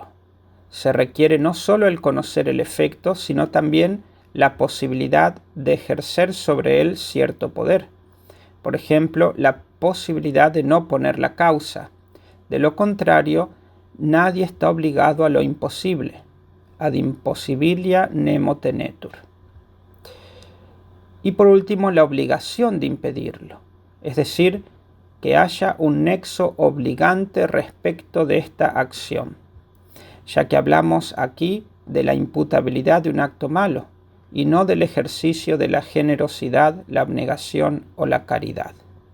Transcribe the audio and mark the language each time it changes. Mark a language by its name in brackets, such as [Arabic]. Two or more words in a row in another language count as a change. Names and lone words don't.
[Spanish] Se requiere no solo el conocer el efecto, sino también la posibilidad de ejercer sobre él cierto poder. Por ejemplo, la posibilidad de no poner la causa. De lo contrario, nadie está obligado a lo imposible. [Latin] Ad impossibilia nemo tenetur. [Spanish] Y por último, la obligación de impedirlo, es decir, que haya un nexo obligante respecto de esta acción, ya que hablamos aquí de la imputabilidad de un acto malo y no del ejercicio de la generosidad, la abnegación o la caridad.